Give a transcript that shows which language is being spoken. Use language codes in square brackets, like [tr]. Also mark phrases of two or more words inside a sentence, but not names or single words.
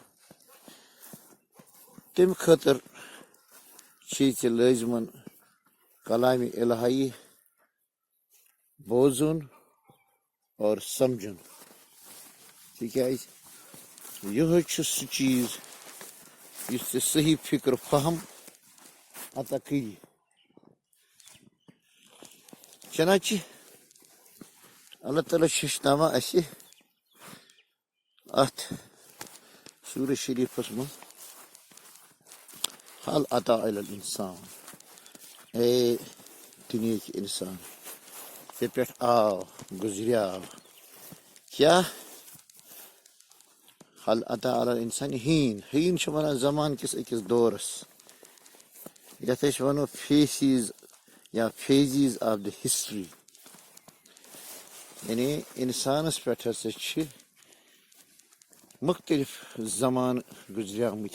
[ks] تمہِ خٲطرٕ چھُے ژےٚ لٲزمن کلامِ الہی بوزُن اور سمجھُن، تِکیٛازِ یِہوے چھُ سُہ چیٖز یُس ژےٚ صحیح فکر فہم عطا کٔری. چنانچہ اللہ تعالیٰ چھُ ہیٚچھناوان اَسہِ اتھ سورہ شریٖفس منٛز [ar] حل اتى على الانسان. [ks] اے دُنیہٕکۍ انسان، ژےٚ پٮ۪ٹھ آو گُزریٛاو کیٛاہ؟ [ar] حل اتى على الانسان [ks] حین چھِ ونان زمان کِس أکِس دورس یتھ أسۍ ونو فیسیز یا [en] phases of the history. [ks] یعنی انسانس پٮ۪ٹھ ہسا چھِ مختلف زمانہٕ گُزریمٕتۍ.